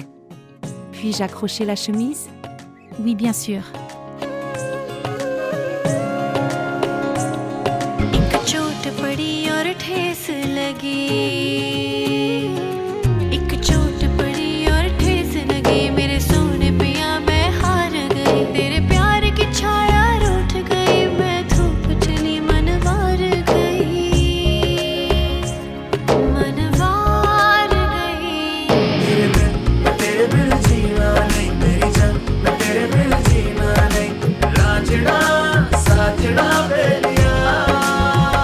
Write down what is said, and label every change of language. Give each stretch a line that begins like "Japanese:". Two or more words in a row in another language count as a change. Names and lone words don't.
French: Puis-je accrocher la chemise? Oui, bien sûr.
Hindi: एक चोट पड़ी और ठेस लगी एक चोट पड़ी और ठेस लगी मेरे सोने पिया मैं हार गई तेरे प्यार की छाया रूठ गई मैं धूप चली मनवार गई मनवार गई तेरे बिन जीना नहीं मेरी जान मैं तेरे बिन जीना नहीं रांझना साजना बेलिया